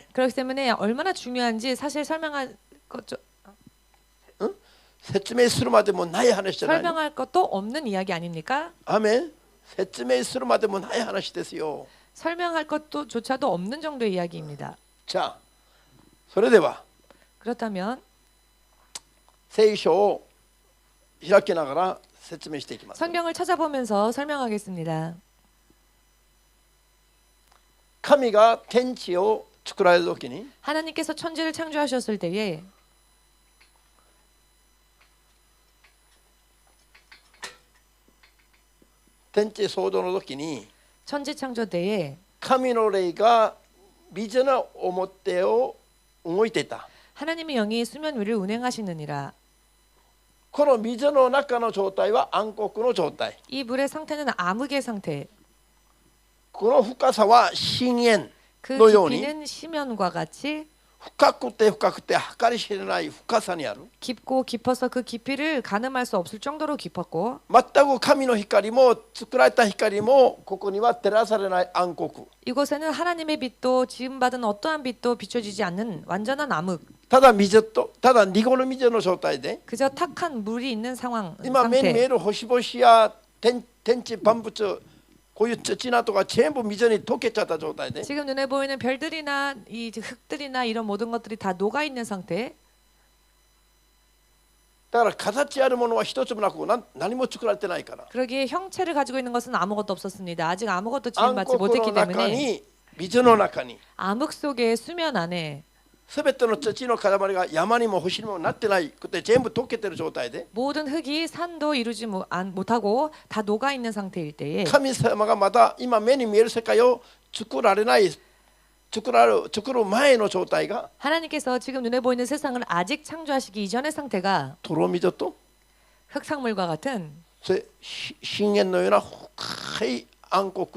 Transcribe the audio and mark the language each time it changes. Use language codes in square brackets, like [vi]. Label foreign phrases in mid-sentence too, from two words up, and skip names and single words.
[ko] 그렇기 때문에 얼마나 중요한지 사실 설명할 [ja] 説明するまでもない話じゃない。 [ko] 설명할 것도 없는 이야기 아닙니까? [ja] アーメン。説明するまでもない話ですよ。 [ko] 설명할 것도조차도 없는 정도의 이야기입니다. [ja] じゃあそれでは [ko] 그렇다면 [ja] 聖書を開きながら説明していきます。 [ko] 성경을 찾아보면서 설명하겠습니다. [ja] 神が天地を作られた時に [ko] 하나님께서 천지를 창조하셨을 때에 [ja] 天地創造の時に [ko] 천지 창조 때에 [ja] 神の霊が水の表を動いていた。 [ko] 하나님의 영이 수면 위를 운행하시느니라. [ja] この水の中の状態は暗黒の状態。 [ko] 이 물의 상태는 암흑의 상태. [ja] この深さは深淵 [ko] 그 [ja] のように [ko] 깊이는 심연과 같이 [ja] 深くて深くて計り知れない深さにある。 [ko] 깊고 깊어서 그 깊이를 가늠할 수 없을 정도로 깊었고 [ja] 全く神の光も作られた光もここには照らされない暗黒。 [ko] 이곳에는 하나님의 빛도 지음받은 어떠한 빛도 비춰지지 않는 완전한 암흑. [ja] ただ水とただ濁る水の状態で [ko] 그저 탁한 물이 있는 상황 [ja] 今目に見え [ko] 상태. [ja] る星々や天地万物こういう土などが全部水に溶けちゃった状態で [ko] 지금 눈에 보이는 별들이나 이 흙들이나 이런 모든 것들이 다 녹아 있는 상태. [ja] だから形あるものは一つもなく何も作られてないから [ko] 그러기에 형체를 가지고 있는 것은 아무것도 없었습니다. 아직 아무것도 [ja] 暗 [ko] 지음받지 [ja] 黒 [ko] 못했기 [ja] の中 [ko] 때문에 [ja] に水の中に [ko] 암흑 속의 수면 안에 [ja] すべての土の塊が山にも星にもなってないくて全部溶けてる状態で [ko] 모든 흙이 산도 이루지 못하고 다 녹아 있는 상태일 때에 [ja] 神様がまた今目に見える世界を作られない作る前の状態が [ko] 하나님께서 지금 눈에 보이는 세상을 아직 창조하시기 이전의 상태가 [ja] 泥水と [ko] 흑상물과 같은 [ja] それ深淵のような深い暗黒